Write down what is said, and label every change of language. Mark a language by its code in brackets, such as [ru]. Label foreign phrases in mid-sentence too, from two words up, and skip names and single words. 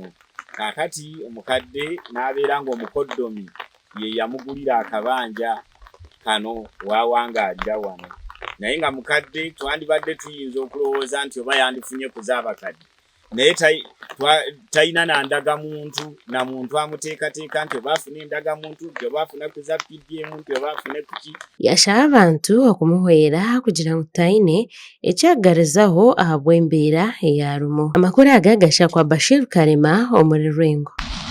[lg] Kaakati omukadde n'abeera ng'omukoddomi ye yamugulira akabanja kano waawanga ajja wano naye nga mukadde twandibadde tuyinza okulowooza nti oba yandifunye kuzaabakadde naye talina nandagamuntu na muntu amuteekateeka nti oba afune endagamuntu nti oba afune kuza PDM nti oba afune kuki. [nyn] Yasaba abantu okumuhwera kugira ngu taine ekyaggarizaho ahabw'embeera eyarumu. Amakuru aga gashakwa Bashir Karema omuri Rwengo.